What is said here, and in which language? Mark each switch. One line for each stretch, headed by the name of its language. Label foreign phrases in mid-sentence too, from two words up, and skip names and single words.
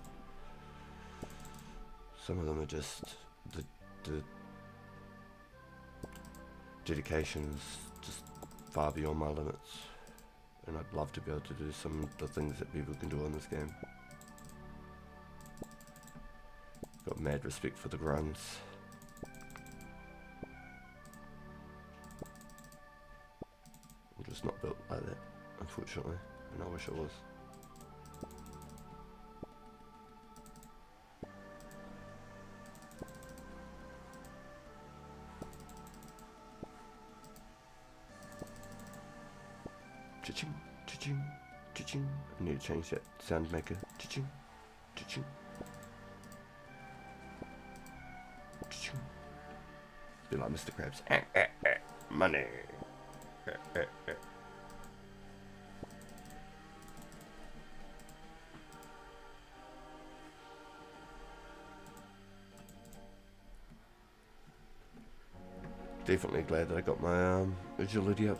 English: Some of them are just the dedication is just far beyond my limits, and I'd love to be able to do some of the things that people can do on this game. Got mad respect for the grunts. I'm just not built like that, unfortunately, and I wish I was. Cha-ching, cha-ching, cha-ching. I need to change that sound maker. Cha-ching, cha-ching, cha-ching. Be like Mr. Krabs. Money. Definitely glad that I got my agility up there.